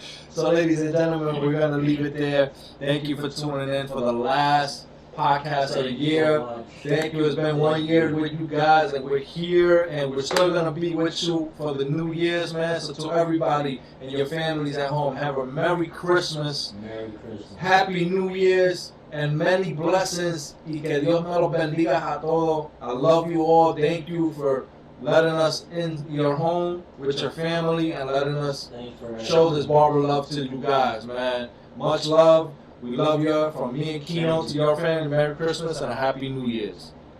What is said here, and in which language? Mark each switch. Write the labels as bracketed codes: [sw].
[en] So, ladies and gentlemen, we're going to leave it there. Thank you for tuning in for the last podcast of the year. Thank you. It's been 1 year with you guys, and we're here, and we're still going to be with you for the New Year's, man. So, to everybody and your families at home, have a Merry Christmas. Merry Christmas. Happy New Year's. And many blessings. [es] Y que Dios me los bendiga a todos. [en] I love you all. Thank you for letting us in your home with your family and letting us show this barber love to you guys, man. Much love. We love you. From me and Kino to your family, Merry Christmas and a Happy New Year's.